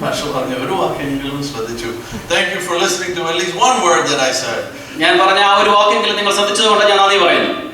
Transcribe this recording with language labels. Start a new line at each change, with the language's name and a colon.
Malayalam: Pastor പറഞ്ഞ ഒരു വാക്കെങ്കിലും ശ്രദ്ധിച്ചു.
English: Thank you for listening to at least one word that I said.
Malayalam: ഞാൻ പറഞ്ഞ ആ ഒരു വാക്കെങ്കിലും നിങ്ങൾ ശ്രദ്ധിച്ചതുകൊണ്ട് ഞാൻ നന്ദി പറയുന്നു.